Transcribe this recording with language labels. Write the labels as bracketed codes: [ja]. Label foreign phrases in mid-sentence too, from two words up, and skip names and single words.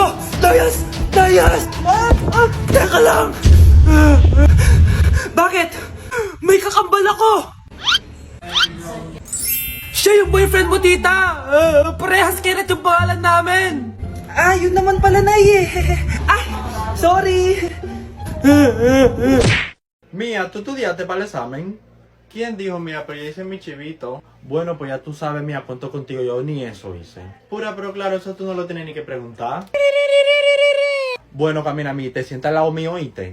[tl] Layas! Layas! Teka lang. Bakit? May kakambal ako! Siya yung boyfriend mo, tita! Parehas Kenneth yung pangalan namin! Yun naman pala, Nay eh. Sorry! [es] Mía, ¿tú estudiaste para el examen? ¿Quién dijo, mía, pero ya hice mi chivito? Bueno, pues ya tú sabes, mía, cuento contigo, yo ni eso hice. Pura, pero claro, eso tú no lo tienes ni que preguntar. Bueno, camina, mí, te sientas al lado mío, ¿oíste?